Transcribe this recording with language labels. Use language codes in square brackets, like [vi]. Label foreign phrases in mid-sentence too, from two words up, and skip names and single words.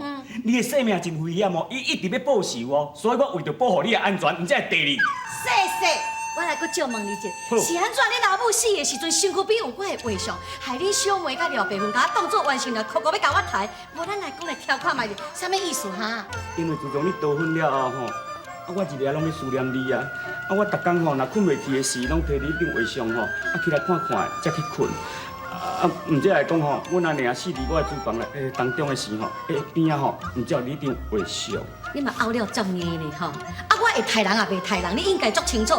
[nan] 你的性命真危险哦，伊一直要报仇哦，所以我为着保护你的安全，毋才会缀你。谢谢。我来搁借问你一下，好是安怎你老母死的时阵，身躯边有我的画像，害你小妹甲廖白云甲我当作完成了，哭哭要甲我抬？无咱来讲来听看卖，啥物意思哈？因为自从你逃婚了后吼，我一日拢要思念你啊！我逐工吼，若困袂去的时，拢摕你张画像吼，起来看看，才去困。毋则来讲吼，阮阿娘死伫我的厨房当中的时吼，边仔吼，毋只有你张画像。你嘛拗了足硬呢吼！我会杀人也袂杀人，你应该足清楚。